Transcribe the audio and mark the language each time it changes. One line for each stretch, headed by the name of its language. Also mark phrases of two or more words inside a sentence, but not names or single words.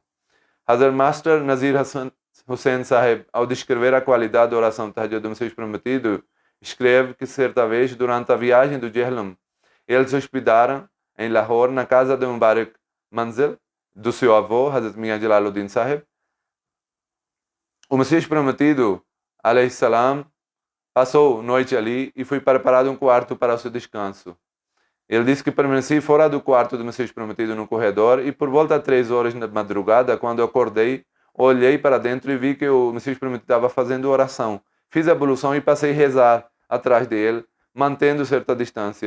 Portuguese: Hazrat Master Nazir Hussain Sahib, ao descrever a qualidade da oração Tahajjud do Messias Prometido, escreve que certa vez, durante a viagem do Jehlam, eles hospedaram em Lahore, na casa de Mubarak Manzil, do seu avô, Hazrat Mian Jalaluddin Sahib. O Messias Prometido,
Arabic: عليه السلام,
Portuguese: passou noite ali e foi preparado um quarto para o seu descanso. Ele disse que permaneci fora do quarto do Messias Prometido no corredor e por volta de 3 horas da madrugada, quando acordei, olhei para dentro e vi que o Messias Prometido estava fazendo oração. Fiz a ablução e passei a rezar atrás dele, mantendo certa distância.